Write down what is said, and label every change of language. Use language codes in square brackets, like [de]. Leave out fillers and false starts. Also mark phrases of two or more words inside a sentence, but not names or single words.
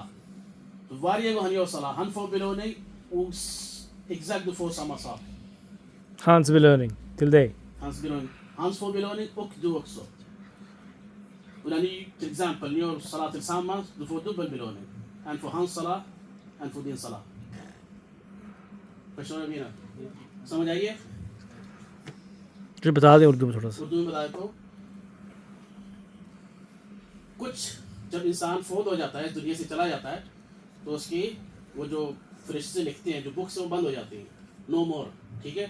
[sv] Så varje gång han gör salat, han får belöning och exakt du får samma sak. Hans belöning till dig. Hans får belöning och du också. Och när ni till exempel gör salat tillsammans, du får dubbel belöning. En för hans salat, en för din salat. Förstår du mina? [ur] سمجھ آئیے? جو بتا دیں اردو میں تھوڑا سا. اردو میں بتائے تو کچھ جب انسان فوت ہو جاتا ہے، دنیا سے چلا جاتا ہے، تو اس کی وہ جو فرشتے لکھتے ہیں، جو books ہے وہ بند ہو جاتی ہیں. [en] no more. [ur] ٹھیک ہے?